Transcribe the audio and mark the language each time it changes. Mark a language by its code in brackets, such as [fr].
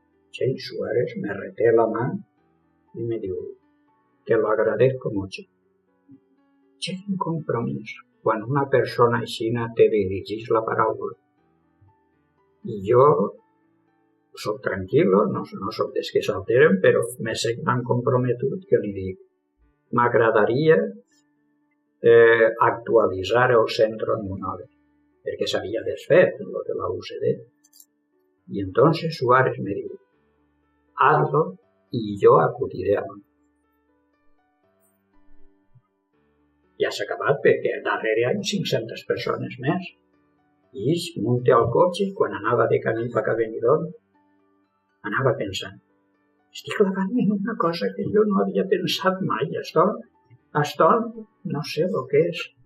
[es] Che, Suárez me reté la mano y me dijo, te lo agradezco mucho. Che, un compromiso. [ca] Quan una persona aixina te dirigís la paraula. I jo soc tranquil·lo, no soc dels que s'alteren, però me sent tan comprometut que li dic, m'agradaria actualitzar el centre en Monòver, perquè s'havia desfet el de la UCD. [es] Y entonces Suárez me dijo, hazlo y yo acudiré a Monòver. [ca] Ja s'ha acabat perquè darrere hi ha 500 persones més. I ell munta al cotxe, quan anava de camí per a Benidorm, anava pensant, estic clavant en una cosa que jo no havia pensat mai, [es] esto no sé [ca] el que és.